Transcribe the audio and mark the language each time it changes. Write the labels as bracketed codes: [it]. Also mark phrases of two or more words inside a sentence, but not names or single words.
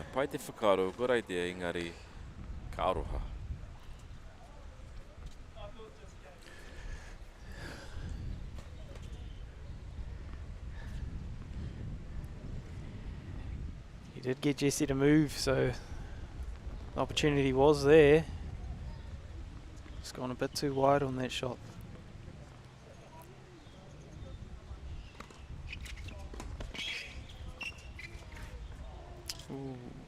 [mi] Pai te whakaro, [en] good idea, [mi] engari ka aroha. [en] He did get Jesse to move, so the opportunity was there. Just gone a bit too wide on that shot. Ooh.